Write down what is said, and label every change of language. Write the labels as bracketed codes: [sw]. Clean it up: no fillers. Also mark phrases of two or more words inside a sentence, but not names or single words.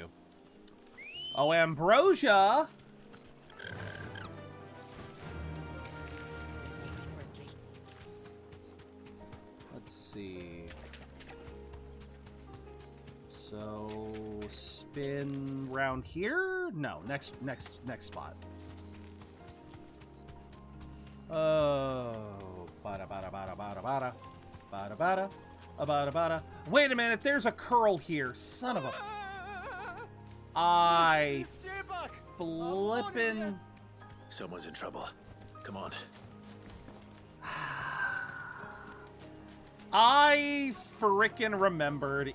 [en] Oh, Ambrosia! Let's see. So, spin round here? No, next spot. Oh, bada bada bada bada bada bada bada bada bada. Wait a minute, there's a curl here, son of a. I flippin'. Someone's in trouble. Come on. I frickin' remembered.